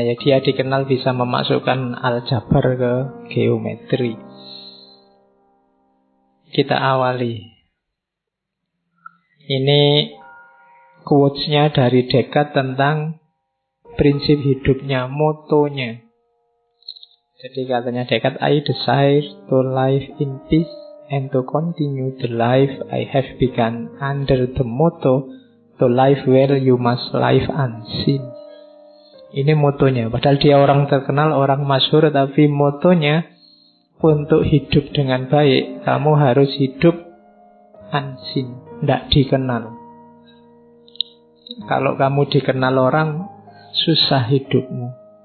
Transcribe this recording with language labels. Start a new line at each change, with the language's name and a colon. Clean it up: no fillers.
Indonesian: Ya, dia dikenal bisa memasukkan aljabar ke geometri. Kita awali. Ini quotes-nya dari Descartes tentang prinsip hidupnya, motonya. Jadi katanya
English: Descartes, I desire to live in peace and to continue the life I have begun under the motto to live where you must live unseen.
Indonesian: Ini motonya. Padahal dia orang terkenal, orang masyhur, tapi motonya untuk hidup dengan baik, kamu harus hidup unseen, tidak dikenal. Kalau kamu dikenal orang, susah hidupmu.